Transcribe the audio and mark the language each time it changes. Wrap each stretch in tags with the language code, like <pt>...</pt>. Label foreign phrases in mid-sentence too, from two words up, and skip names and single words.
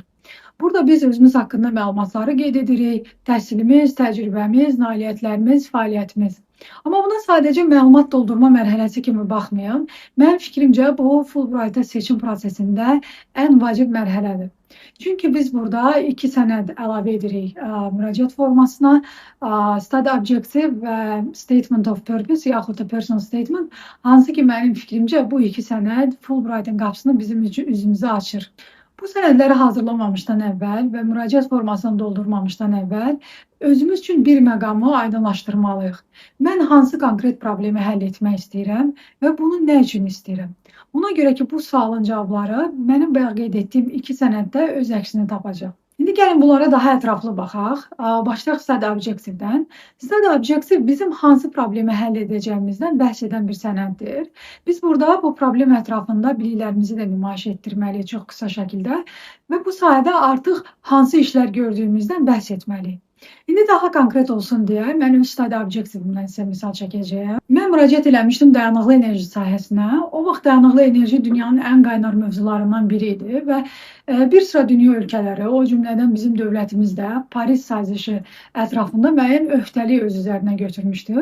<az>Burada biz özümüz haqqında məlumatları qeyd edirik, təhsilimiz, təcrübəmiz, nailiyyətlərimiz, fəaliyyətimiz. Amma buna sadəcə məlumat doldurma mərhələsi kimi baxmayın. Mənim fikrimcə bu Fulbright-a seçim prosesində ən vacib mərhələdir. Çünki biz burada 2 sənəd əlavə edirik müraciət formasına,</az> <en>study objective</en> <az>və</az> <en>statement of purpose</en> <az>yaxud da</az> <en>personal statement,</en> <az>hansı ki mənim fikrimcə bu 2 sənəd Fulbright-in qapısını bizim üzümüzə açır. Bu sənədləri hazırlamamışdan əvvəl və müraciət formasını doldurmamışdan əvvəl özümüz üçün bir məqamı aydınlaşdırmalıyıq. Mən hansı konkret problemi həll etmək istəyirəm və bunu nə üçün istəyirəm? Ona görə ki, bu sualın cavabları mənim bayaq qeyd etdiyim 2 sənəddə öz əksini tapacaq. İndi gəlin bunlara daha ətraflı baxaq. Başlayaq</az> <en>study objective-</en> <az>dən.</az> <en>Study objective</en> <az>bizim hansı problemi həll edəcəyimizdən bəhs edən bir sənəddir. Biz burada bu problem ətrafında biliklərimizi də nümayiş etdirməliyik çox qısa şəkildə və bu sayədə artıq hansı işlər gördüyümüzdən bəhs etməliyik. İndi daha konkret olsun deyə mən öz</az> <en>study objective-</en> <az>imdən sizə misal çəkəcəyəm. Mən müraciət eləmişdim dayanıqlı enerji sahəsinə. O vaxt dayanıqlı enerji dünyanın ən qaynar mövzularından biri idi və bir sıra dünya ölkələri, o cümlədən bizim dövlətimiz də Paris sazişi ətrafında müəyyən öhdəlik öz üzərinə götürmüşdür.</az>